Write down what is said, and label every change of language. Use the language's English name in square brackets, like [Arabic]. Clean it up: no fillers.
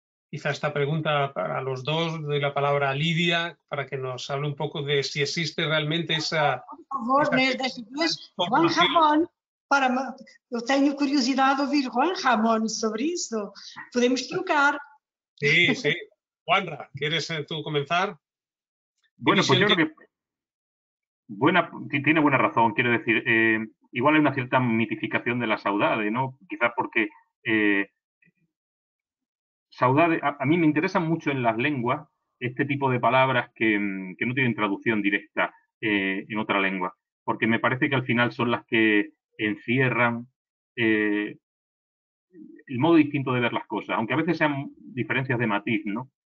[Spanish] Quizá esta pregunta para los dos, doy la palabra a Lidia para que nos hable un poco de si existe realmente esa... [Portuguese] Por favor, desta vez, Juan Ramón, eu tenho curiosidade de ouvir Juan Ramón sobre isso. Podemos trocar. [Spanish] Sí, sí. Juanra, ¿quieres tú comenzar? Bueno, pues yo creo que tiene buena razón, quiero decir, igual hay una cierta mitificación de la saudade, ¿no? Quizás porque saudade, a mí me interesan mucho en las lenguas este tipo de palabras que no tienen traducción directa en otra lengua, porque me parece que al final son las que encierran el modo distinto de ver las cosas, aunque a veces sean diferencias de matiz, ¿no?